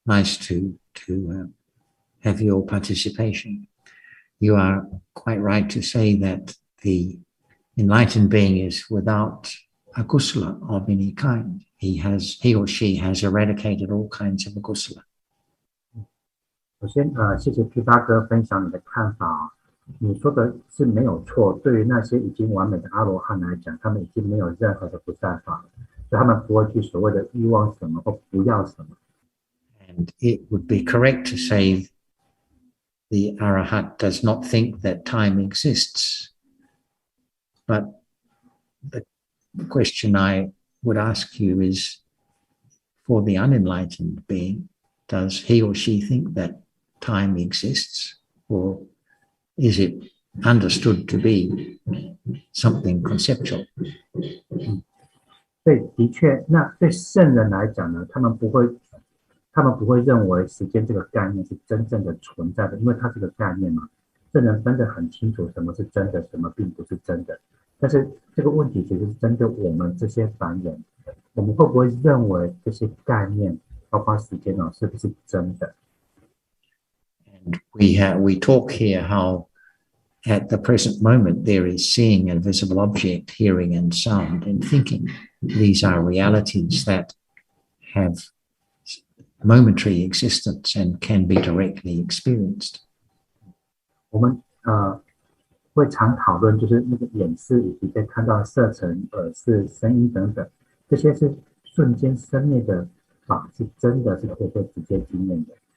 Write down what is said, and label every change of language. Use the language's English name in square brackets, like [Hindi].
[English] Nice to have your participation. You are quite right to say that the enlightened being is without akusala of any kind. He or she has eradicated all kinds of akusala. [Chinese] 首先，谢谢批发哥分享你的看法。你说的是没有错，对于那些已经完美的阿罗汉来讲，他们已经没有任何的不善法了，所以他们不会去所谓的欲望什么或不要什么。 [English] And it would be correct to say the Arahat does not think that time exists. But the question I would ask you is, for the unenlightened being, does he or she think that time exists, or is it understood to be something conceptual? [Chinese] 对，的确，那对圣人来讲呢，他们不会认为时间这个概念是真正的存在的，因为它是个概念嘛。圣人分得很清楚什么是真的，什么并不是真的。但是这个问题其实是针对我们这些凡人，我们会不会认为这些概念，包括时间呢，是不是真的？ [English] And we talk here how at the present moment there is seeing a visible object, hearing and sound and thinking. These are realities that have momentary existence and can be directly experienced. [Chinese] 我们会常讨论，就是那个眼视以及被看到色尘、耳视、声音等等，这些是瞬间生灭的法，是真的是可以被直接经验的。